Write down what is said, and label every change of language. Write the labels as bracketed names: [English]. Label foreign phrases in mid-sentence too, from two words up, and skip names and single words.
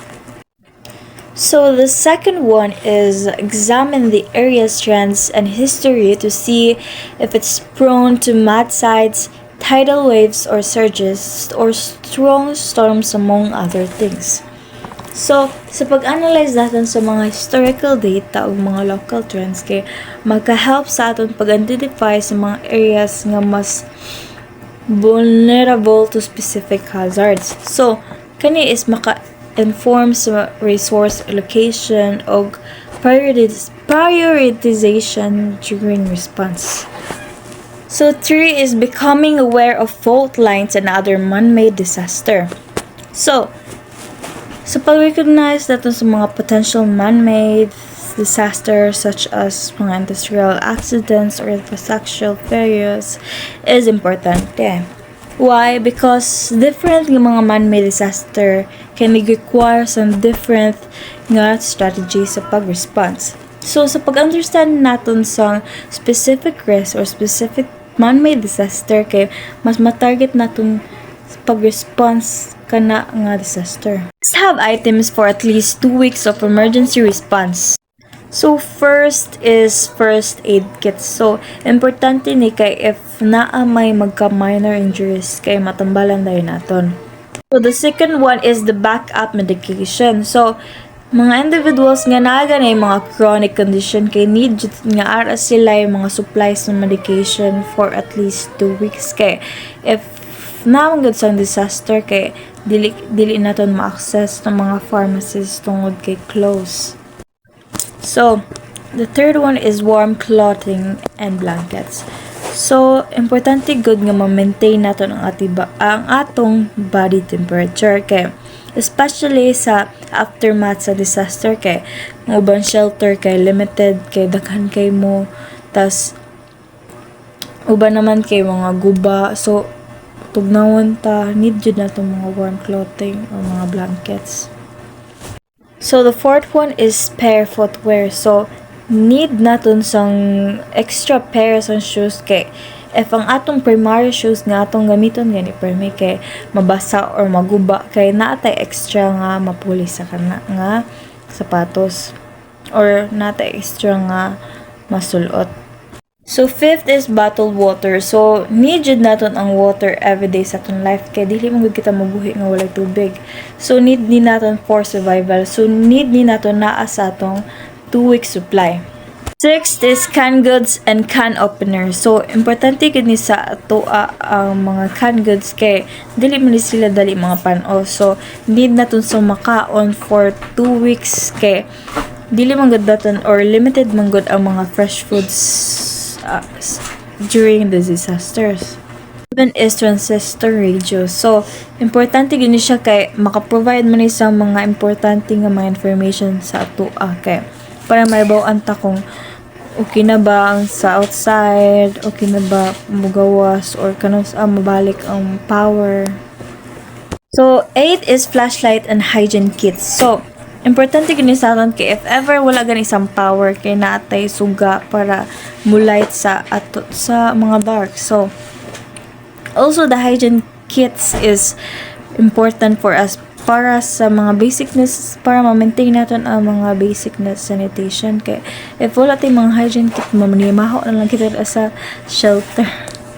[English] So the second one is examine the area's trends and history to see if it's prone to mudslides, tidal waves or surges, or strong storms among other things. So, [Cebuano] sa pag-analyze natin sa mga [English] historical data [Cebuano] o mga [English] local trends, [Cebuano] kay magka-help sa aton pag-identify sa mga areas nga mas [English] vulnerable to specific hazards. [Cebuano] So, kani is maka-inform sa [English] resource allocation [Cebuano] o [English] prioritization during response. So, 3 is becoming aware of fault lines and other man-made disaster. So, [Cebuano] sa pag-recognize natin sa mga [English] potential man-made disasters such as mga industrial accidents or infrastructural failures is important. Why? Because different ng mga man-made disaster can require some different nga strategies [Cebuano] sa pag-response. So, sa pag-understand natin sa [English] specific risk or specific man-made disaster, [Cebuano] kay mas matarget natin pag-response kana nga disaster. [English] Let's have items for at least 2 weeks of emergency response. So first is first aid kits. [Cebuano] So importante ni kay if naa may magka-minor injuries kay matambalan dayon naton. [English] So the second one is the backup medication. [Cebuano] So mga individuals nga naa ganay mga [English] chronic condition [Cebuano] kay need nga ara sila yung mga supplies ng medication [English] for at least 2 weeks [Cebuano] kay if namanggod sang disaster kay dili naton ma-access ng mga pharmacies tungod kay close. [English] So, the third one is warm clothing and blankets. So, [Cebuano] importante good nga ma-maintain naton ang atong [English] body temperature [Cebuano] kay especially sa aftermath sa disaster kay ang ubang shelter kay limited kay daghan kay mo tas uban naman kay mga guba so tugnawon ta need jud nato mga [English] warm clothing or [Cebuano] mga blankets. [English] So the fourth one is spare footwear. [Cebuano] So need naton sang [English] extra pairs of shoes [Cebuano] kay if ang atong [English] primary shoes [Cebuano] nga atong gamiton gani permi kay mabasa or maguba kay naatay extra nga mapuli sa kana nga sapatos or naatay extra nga masulot. [English] So fifth is bottled water. [Cebuano] So need jud naton ang water everyday sa aton life kay dili man gud kita mabuhi nga walay tubig. So need ni naton [English] for survival. [Cebuano] So need ni naton naa sa atong [English] 2 week supply. Sixth is canned goods and can openers. [Cebuano] So importante gid ni sa ato ang mga canned goods kay dili man sila dali mga pan-o. So need naton sa makaon [English] for 2 weeks [Cebuano] kay dili man gud naton or limited man gud ang mga [English] fresh foods during the disasters. Even is transistor radio. So, [Cebuano] importante gini siya kay maka-provide man sa mga importante nga mga information sa ato kay para maibaw-an ta kung okay na ba ang sa outside, okay na ba mugawas or kanus mabalik ang power. [English] So, 8 is flashlight and hygiene kits. [Cebuano] So, importante gini sa aton kay if ever wala gani isang power kay naatay suga para mulight sa ato sa mga dark. [English] So also the hygiene kits is important for us [Cebuano] para sa mga basicness para ma-maintain naton ang mga basic na sanitation kay if wala tay mga hygiene kit mamanimaho na lang kita sa shelter.